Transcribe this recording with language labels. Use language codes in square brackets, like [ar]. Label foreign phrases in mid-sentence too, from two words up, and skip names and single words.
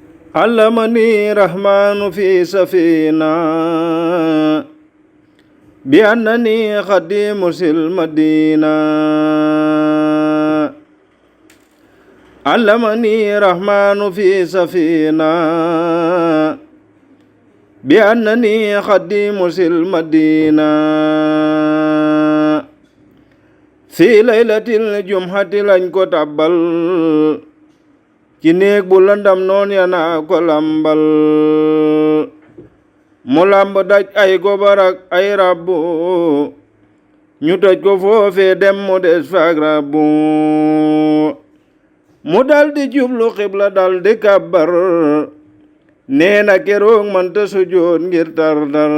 [ar] علمني رحمن في سفينة بأنني خديم المدينة علمني رحمن في سفينة بأنني خديم المدينة في ليلة الجمعة [wo] lañ ko tàbbal ci néeg bu lëndam noon ya naa ko lambal mu lamb daj ay gobar ak ay rabbu ñu toj ko foofee dem mu des faak rabbu mu daldi jublu xibla daldi kabbar neena keroog manta sujjoot ngir tar-tar.